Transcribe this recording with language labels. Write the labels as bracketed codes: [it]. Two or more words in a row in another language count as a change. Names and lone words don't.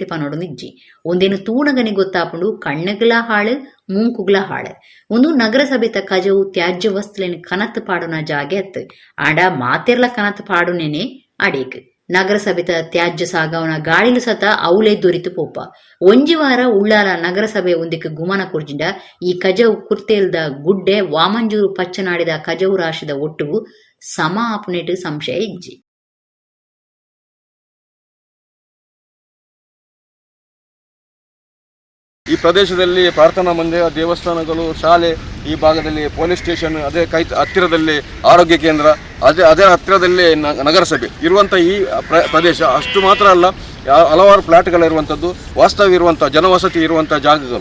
[tcy] ಪನೋಡು ನಿಜ್ಜಿ ಒಂದೇನು ತೂಣಗನೆ ಗೊತ್ತಾಪುಂಡು ಕಣ್ಣಗ್ಲ ಹಾಳು ಮೂಂಕುಗ್ಲ ಹಾಳು ಒಂದು ನಗರಸಭೆತ ಕಜವು ತ್ಯಾಜ್ಯ ವಸ್ತುಲೇನು ಕನತ್ ಪಾಡುನ ಜಾಗೆ ಅತ್ತು ಆಡ ಮಾತೆರ್ಲ ಕನತ್ ಪಾಡುನೇನೆ ಅಡೇಕ್ ನಗರಸಭೆತ ತ್ಯಾಜ್ಯ ಸಾಗವನ ಗಾಳಿಲು ಸತ ಅವಲೇ ದೊರಿತು ಪೋಪ ಒಂಜಿ ವಾರ ಉಳ್ಳಾಲ ನಗರಸಭೆ ಒಂದಿಕ್ಕೆ ಗುಮನ ಕುರ್ಜಿಂಡ ಈ ಕಜವು ಕುರ್ತೆಲ್ದ ಗುಡ್ಡೆ ವಾಮಂಜೂರು ಪಚ್ಚನಾಡಿದ ಕಜವು ರಾಶಿದ ಒಟ್ಟುಗು ಸಮ ಆಪುನೆಟ್ ಸಂಶಯ ಇಜ್ಜಿ [kn] ಈ ಪ್ರದೇಶದಲ್ಲಿ ಪ್ರಾರ್ಥನಾ ಮಂದಿರ, ದೇವಸ್ಥಾನಗಳು, ಶಾಲೆ, ಈ ಭಾಗದಲ್ಲಿ [en] police station, [kn] ಅದೇ ಹತ್ತಿರದಲ್ಲಿ ಆರೋಗ್ಯ ಕೇಂದ್ರ, ಅದೇ ಹತ್ತಿರದಲ್ಲಿ ನಗರಸಭೆ ಇರುವಂಥ ಈ ಪ್ರದೇಶ ಅಷ್ಟು ಮಾತ್ರ ಅಲ್ಲ, ಹಲವಾರು ಫ್ಲ್ಯಾಟ್ಗಳಿರುವಂಥದ್ದು, ವಾಸ್ತವ್ಯ ಇರುವಂಥ ಜನವಸತಿ ಇರುವಂಥ ಜಾಗಗಳು.